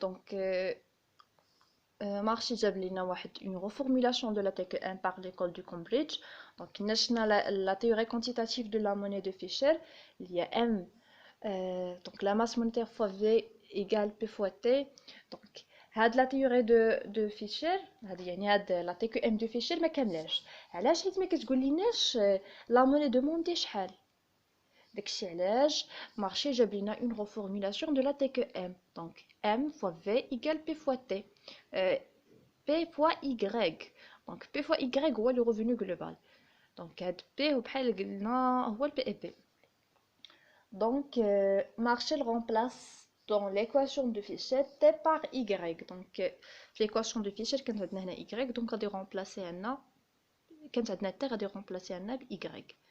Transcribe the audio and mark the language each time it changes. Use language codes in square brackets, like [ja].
[fr] Donc marché [ar] جاب لنا واحد [fr] une reformulation de la TQ1 par l'école de Cambridge. Donc [ar] نشنا [fr] la théorie quantitative de la monnaie de Fisher. Il y a M, donc la masse monétaire fois V égale P fois T. Donc هاد la théorie de Fisher [ar] هادي يعني هاد [fr] la TQM de Fisher [ar] ما كاملاش. علاش؟ حيت ما كتقوليناش [fr] la monnaie demandée [ar] شحال. داكشي علاش مارشي جاب لنا [fr] une reformulation de la TQM. Donc M fois V égale P fois T. P fois Y. Donc P fois Y [ar] هو [fr] le revenu global. Donc [ar] هاد P هو بحال قلنا هو ال PEP. [fr] Donc Marshall remplace dans l'équation de Fisher T par Y. Donc l'équation de Fisher [ar] كانت عندنا هنا Y, donc غادي remplacer عندنا كانت عندنا T غادي remplacer عندنا ب Y.